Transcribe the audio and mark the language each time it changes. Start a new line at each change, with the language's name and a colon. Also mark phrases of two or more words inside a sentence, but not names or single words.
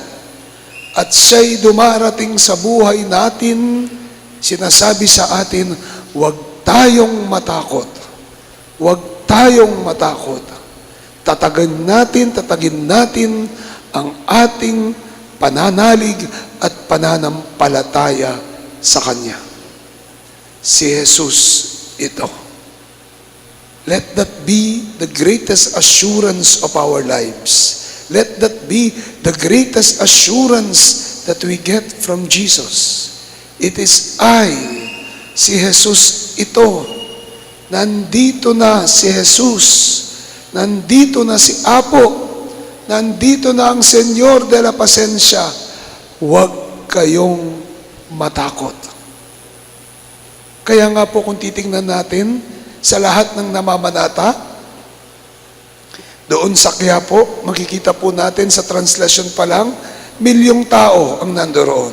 Filipino: At siya'y dumarating sa buhay natin, sinasabi sa atin, huwag tayong matakot. Huwag tayong matakot. Tatagin natin ang ating pananalig at pananampalataya sa Kanya. Si Jesus ito.
English: Let that be the greatest assurance of our lives. Let that be the greatest assurance that we get from Jesus. It is I,
Filipino: si Jesus ito. Nandito na si Jesus. Nandito na si Apo. Nandito na ang Senyor de la Pasensya. Huwag kayong matakot. Kaya nga po kung titingnan natin sa lahat ng namamanata, doon sa Quiapo, makikita po natin sa translasyon pa lang, milyong tao ang nandoon.